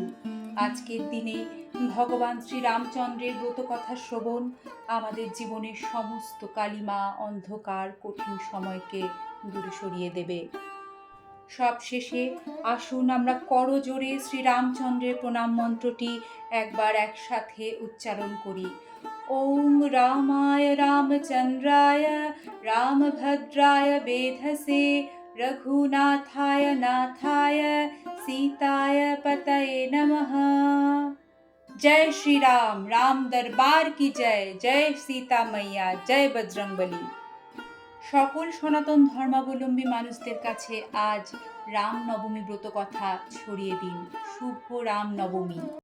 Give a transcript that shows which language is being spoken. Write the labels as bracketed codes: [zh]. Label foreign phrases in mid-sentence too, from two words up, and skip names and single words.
[bn] আজকের দিনে ভগবান শ্রীরামচন্দ্রের ব্রতকথা শ্রবণ আমাদের জীবনের সমস্ত কালিমা, অন্ধকার, কঠিন সময়কে দূরে সরিয়ে দেবে। সবশেষে আসুন আমরা করজোড়ে শ্রীরামচন্দ্রের প্রণাম মন্ত্রটি একবার একসাথে উচ্চারণ করি। [sa] ওম রামায় রামচন্দ্রায় রামভদ্রায় বেধসে रघुनाथाय नाथाय सीताय पतये नमः। [hi] जय श्री राम, राम दरबार की जय। जय सीता मैया, जय बजरंगबली। [bn] সকল সনাতন ধর্মাবলম্বী মানুষদের কাছে আজ রাম নবমী ব্রত কথা ছড়িয়ে দিন। শুভ রাম নবমী।